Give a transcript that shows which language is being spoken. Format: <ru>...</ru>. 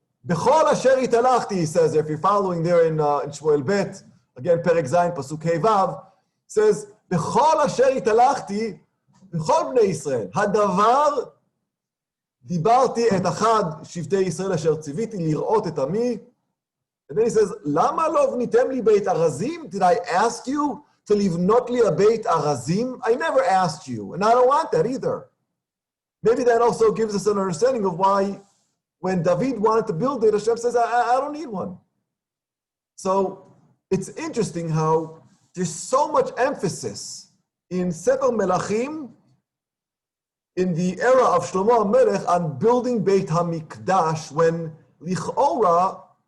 <he>B'chol asher italachti,</he> <en>he says, if you're following there in Shmuel Bet, again,</en> <he>perek Zayin, pasuk Hey Vav, says, B'chol asher italachti, b'chol bnei Yisrael, hadavar דיברתי את אחד שבטי ישראל אשר ציוויתי לראות את עמי.</he> <en>And then he says,</en> <he>למה לא בניתם לי בית ארזים?</he> <en>Did I ask you to</en> <he>לבנות לי</he> <en>a</en> <he>בית ארזים?</he> <en>I never asked you, and I don't want that either. Maybe that also gives us an understanding of why when David wanted to build it, Hashem says, I don't need one. So it's interesting how there's so much emphasis in Sefer Melachim in the era of Shlomo HaMelech on building Beit HaMikdash when Lichora</en>